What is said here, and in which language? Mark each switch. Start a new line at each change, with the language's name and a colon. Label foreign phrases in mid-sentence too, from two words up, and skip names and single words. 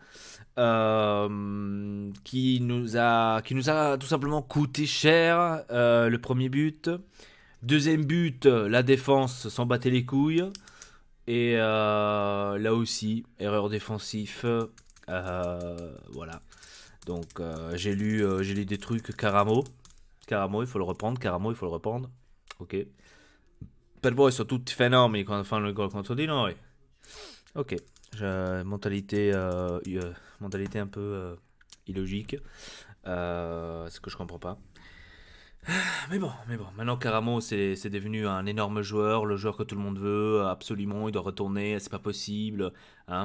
French: Qui nous a tout simplement coûté cher le premier but. Deuxième but, la défense s'en battait les couilles. Et là aussi, erreur défensive. Voilà. Donc j'ai lu des trucs Caramo, il faut le reprendre. Ok.
Italian: Per voi sono tutti fenomeni quando fanno il gol contro di noi.
French: Ok. Mentalité un peu illogique. Ce que je comprends pas. Mais bon, maintenant Caramo c'est devenu un énorme joueur, le joueur que tout le monde veut, absolument, il doit retourner, c'est pas possible, hein.